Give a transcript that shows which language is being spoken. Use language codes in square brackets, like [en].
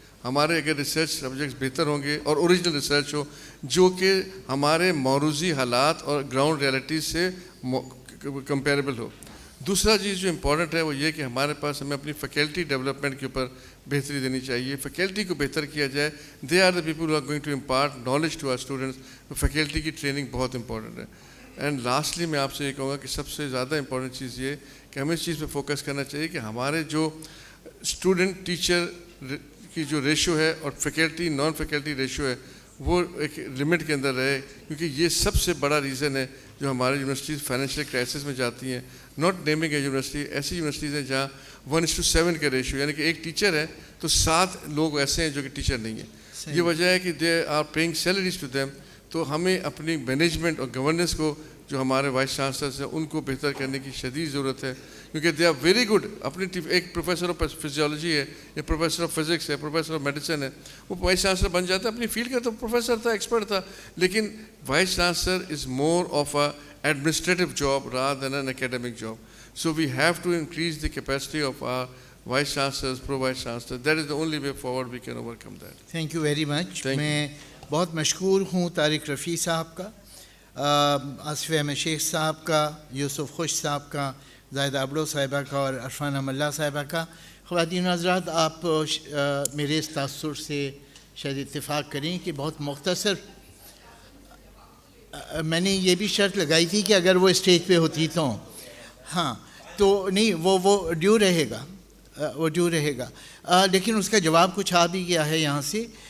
[ur] ہمارے اگر research subjects بہتر ہوں گے اور اوریجنل ریسرچ ہو جو کہ ہمارے موروثی حالات اور گراؤنڈ ریالٹیز سے کمپیریبل ہو. دوسرا چیز جو امپورٹنٹ ہے وہ یہ کہ ہمارے پاس ہمیں اپنی فیکلٹی ڈیولپمنٹ کے اوپر بہتری دینی چاہیے. فیکلٹی کو بہتر کیا جائے. [en] They are the people who are going to impart knowledge to our students. [ur] Faculty کی ٹریننگ بہت امپورٹنٹ ہے. [en] and lastly [ur] میں آپ سے یہ کہوں گا کہ سب سے زیادہ امپورٹنٹ چیز یہ کہ ہمیں اس چیز پہ فوکس کرنا چاہیے کہ ہمارے جو اسٹوڈنٹ ٹیچر کی جو ریشو ہے اور فیکلٹی نان فیکلٹی ریشو ہے وہ ایک لمٹ کے اندر رہے, کیونکہ یہ سب سے بڑا ریزن ہے جو ہماری یونیورسٹیز فائنینشیل کرائسس میں جاتی ہیں. [en] not naming a university, [ur] ایسی یونیورسٹیز ہیں جہاں 1:7 کا ریشو, یعنی کہ ایک ٹیچر ہے تو 7 لوگ ایسے ہیں جو کہ ٹیچر نہیں ہیں. یہ وجہ ہے کہ [en] They are paying salaries to them. [ur] تو ہمیں اپنی مینجمنٹ اور گورننس کو جو ہمارے وائس چانسلرس ہیں ان کو بہتر کرنے کی شدید ضرورت ہے, کیونکہ [en] They are very good. [ur] اپنی ایک پروفیسر آف فزیولوجی ہے یا پروفیسر آف فزکس ہے, پروفیسر آف میڈیسن ہے, وہ [en] Vice chancellor بن جاتا ہے. اپنی فیلڈ کا تو پروفیسر تھا, ایکسپرٹ تھا, لیکن vice chancellor is more of a administrative job rather than N academic job. So we have to increase the capacity of are vice chancellors, pro vice chancellor. That is the only way forward we can over come that. Thank you very much. [ur] میں بہت مشکور ہوں طارق رفیع صاحب کا, آصف احمد شیخ صاحب کا, یوسف خوش صاحب کا, زاہدہ ابڑو صاحبہ کا اور عرفانہ ملا صاحبہ کا. خواتین حضرات, آپ میرے اس تاثر سے شاید اتفاق کریں کہ بہت مختصر, میں نے یہ بھی شرط لگائی تھی کہ اگر وہ اسٹیج پہ ہوتی تو ہاں تو نہیں وہ ڈیو رہے گا, وہ ڈیو رہے گا, لیکن اس کا جواب کچھ آ بھی گیا ہے یہاں سے.